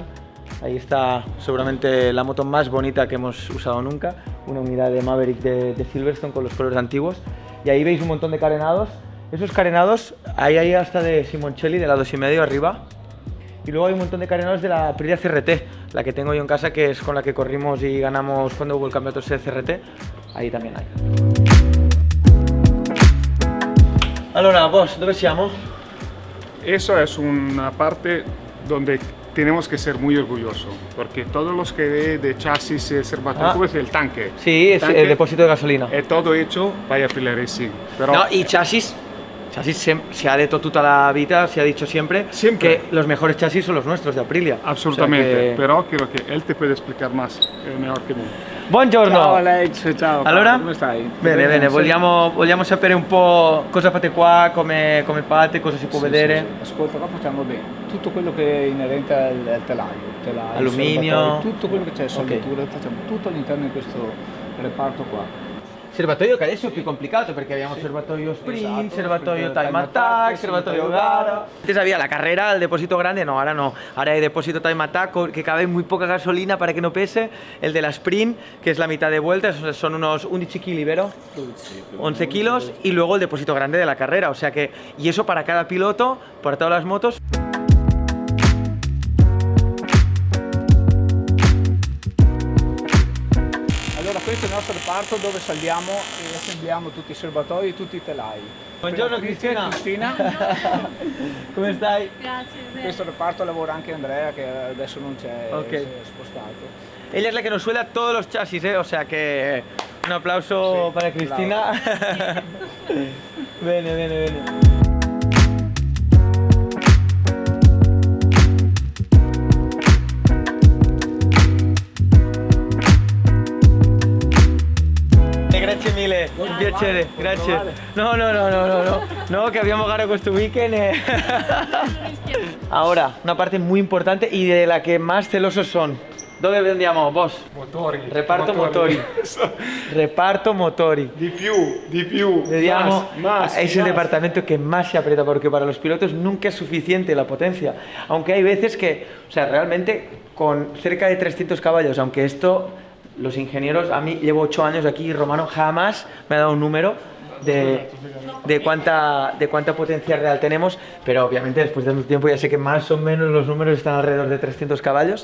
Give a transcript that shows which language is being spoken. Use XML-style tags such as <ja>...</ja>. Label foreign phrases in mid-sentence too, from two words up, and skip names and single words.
<es>Ahí está seguramente la moto más bonita que hemos usado nunca, una unidad de Maverick de Silverstone con los colores antiguos. Y ahí veis un montón de carenados. Esos carenados, ahí hay hasta de Simoncelli, de la 2,5 arriba. Y luego hay un montón de carenados de la Aprilia CRT, la que tengo yo en casa, que es con la que corrimos y ganamos cuando hubo el campeonato de CRT. Ahí también hay.</es> <it>Allora, boss, dove siamo?</it> <es>Eso es una parte donde tenemos que ser muy orgullosos, porque todos los que ve de chasis, el serbatoio, es el tanque. Sí, es tanque el depósito de gasolina. Es todo hecho para Aprilia Racing. Pero No, y chasis se ha</es> <it>detto tutta</it> <es>la vida, se ha dicho siempre, Siempre. que los mejores chasis son los nuestros de Aprilia. absolutamente, O sea que- pero creo que él te puede explicar más, mejor que me.</es> <it>Buongiorno! Ciao Alex, ciao. Allora? Come stai? Bene, Sì. vogliamo sapere un po' cosa fate qua, come fate, cosa si può Sì, vedere. sì. Ascolta, qua facciamo bene tutto quello che è inerente al telaio, Alluminio. serbatoio, tutto quello che c'è, saldature, facciamo tutto all'interno di questo reparto qua. Serbatoio che adesso è più complicato perché abbiamo serbatoio sprint, Esatto, serbatoio sprint, time time attack, attack, serbatoio serbatoio gara.</it> <es>Antes había la carrera, el depósito grande, no, ahora hay depósito</es> <en>time attack</en> <es>que cabe muy poca gasolina para que no pese, el de la sprint que es la mitad de vueltas, son unos 11 kg, ¿vero? 11 kilos y luego el depósito grande de la carrera, o sea que, y eso para cada piloto, para todas las motos.</es> <it>Allora questo è il nostro reparto dove saldiamo e assembliamo tutti i serbatoi e tutti i telai. Buongiorno Cristina. Cristina. Come stai? Grazie, In bene. questo reparto lavora anche Andrea che adesso non c'è, Ok. si è spostato.</it> <es>Ella es la que nos suela todos los chasis, o sea que un aplauso Sí, para Cristina.</es> <it>Bene. Grazie mille, un piacere, grazie. No, que abbiamo gara questo weekend.</it> <es>Ahora, una parte muy importante y de la que más celosos son.</es> <it>Dove andiamo, boss? Motori. Reparto motori. Reparto motori. Di più. Vediamo,</it> <es>Más, es el departamento que más se aprieta porque para los pilotos nunca es suficiente la potencia. Aunque hay veces que, o sea, realmente con cerca de 300 caballos, aunque esto, los ingenieros, a mí llevo 8 años aquí y Romano jamás me ha dado un número de cuánta potencia real tenemos, pero obviamente después de un tiempo ya sé que más o menos los números están alrededor de 300 caballos.</es>